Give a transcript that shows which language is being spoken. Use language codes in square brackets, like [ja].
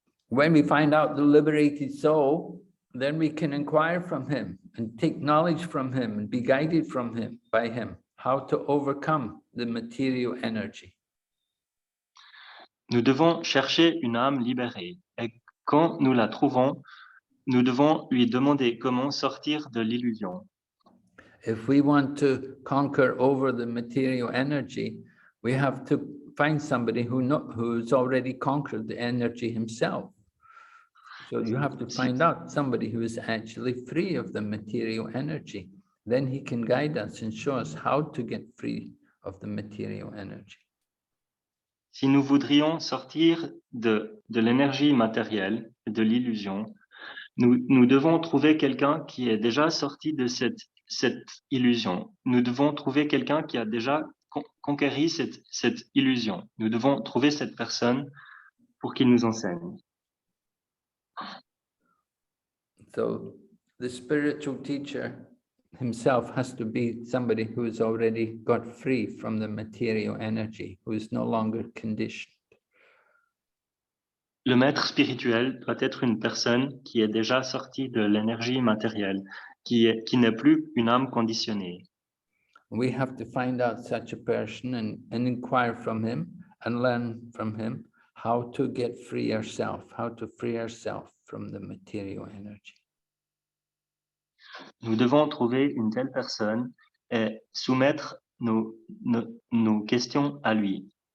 [en] When we find out the liberated soul, then we can inquire from him and take knowledge from him and be guided from him, by him, how to overcome the material energy. [fr] Nous devons chercher une âme libérée. Et quand nous la trouvons, nous devons lui demander comment sortir de l'illusion. [en] If we want to conquer over the material energy, we have to find somebody who's already conquered the energy himself. So you have to find out somebody who is actually free of the material energy. Then he can guide us and show us how to get free of the material energy. [fr] Si nous voudrions sortir de l'énergie matérielle, de l'illusion, nous devons trouver quelqu'un qui est déjà sorti de cette illusion. Nous devons trouver quelqu'un qui a déjà conquéri cette illusion. Nous devons trouver cette personne pour qu'il nous enseigne. [en] So the spiritual teacher himself has to be somebody who has already got free from the material energy, who is no longer conditioned. [fr] Le maître spirituel doit être une personne qui est déjà sortie de l'énergie matérielle, qui n'est plus une âme conditionnée. [en] We have to find out such a person and inquire from him and learn from him how to get free ourselves, how to free ourselves from the material energy. [fr] Nous devons trouver une telle personne et soumettre nos questions à lui.